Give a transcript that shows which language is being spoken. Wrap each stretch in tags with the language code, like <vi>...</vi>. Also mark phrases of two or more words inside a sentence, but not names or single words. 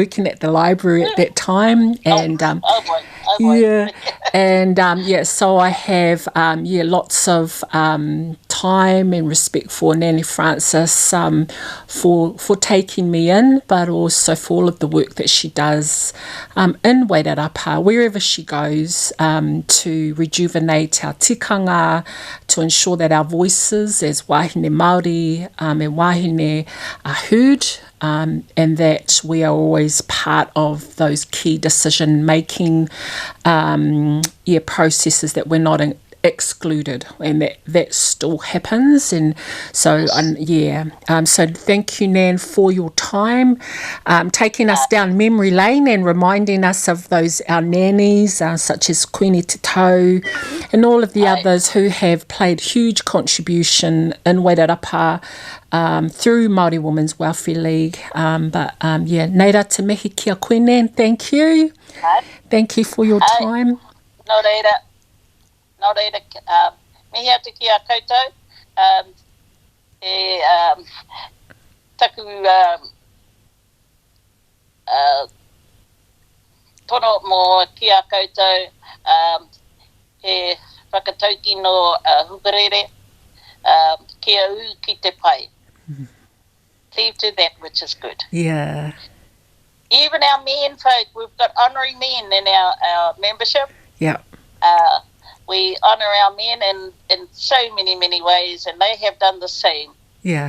<en>You were working at the library at that time, and Yeah, and so I have lots of time and respect for Nanny Frances for taking me in, but also for all of the work that she does in Wairarapa, wherever she goes, to rejuvenate our tikanga, to ensure that our voices as</en> <mi>wahine Māori</mi> <en>and wahine are heard, and that we are always part of those key decision-making processes, that we're not excluded, and that still happens. And so so thank you, Nan, for your time, taking us down memory lane and reminding us of our nannies, such as Queenie Te Tau, and all of the others who have played huge contribution in Wairarapa through Māori Women's Welfare League.</en> <mi>Neira te mihi kia koe,</mi> <en>Nan. Thank you. Thank you for your time.</en> <mi>No reira. Mihi atu ki a koutou. Taku tono mo ki a koutou. He whakatauki no hukarere. Kia u ki te pai.</mi> <en>Cleave to that which is good. Yeah. Even our men folk, we've got honouring men in our membership. Yeah. We honour our men in so many, many ways, and they have done the same. Yeah,</en>